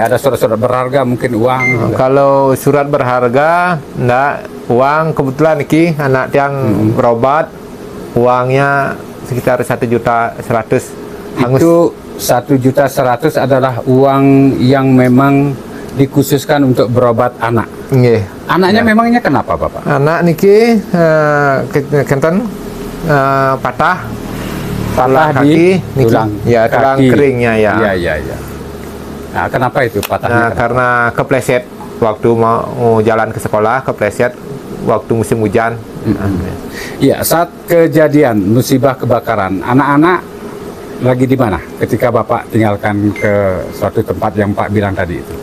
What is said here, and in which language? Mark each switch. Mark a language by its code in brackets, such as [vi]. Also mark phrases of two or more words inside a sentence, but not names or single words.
[id] Ada surat-surat berharga, mungkin uang? Kalau surat berharga enggak, uang kebetulan iki anak yang berobat, uangnya sekitar 1.100.000 hangus. Itu 1.100.000 adalah uang yang memang dikhususkan untuk berobat anak. Nggih. Anaknya memangnya kenapa, Bapak? [ban] Anak niki kenten patah [id] di tulang. Ya, tulang keringnya ya. Iya. Nah, kenapa itu patahnya? Nah, karena kepleset waktu mau jalan ke sekolah, kepleset waktu musim hujan. Iya, saat kejadian musibah kebakaran, anak-anak lagi di mana ketika Bapak tinggalkan ke suatu tempat yang Pak bilang tadi itu?